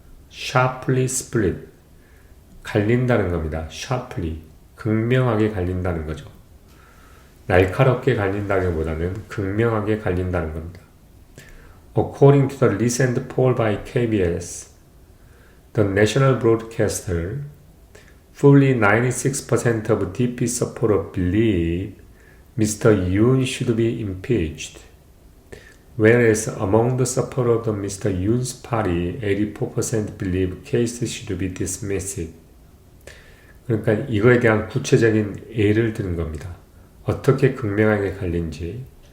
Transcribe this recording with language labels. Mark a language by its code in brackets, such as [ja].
[en] sharply split, [ko] 갈린다는 겁니다. sharply, 극명하게 갈린다는 거죠. 날카롭게 갈린다기보다는 극명하게 갈린다는 겁니다. [en] According to the recent poll by KBS, the national broadcaster, fully 96% of DP supporters believe Mr. Yoon should be impeached, whereas among the supporters of Mr. Yoon's party, 84% believe case should be dismissed. [ko] 그러니까 이거에 대한 구체적인 예를 드는 겁니다. 어떻게 극명하게 갈린지.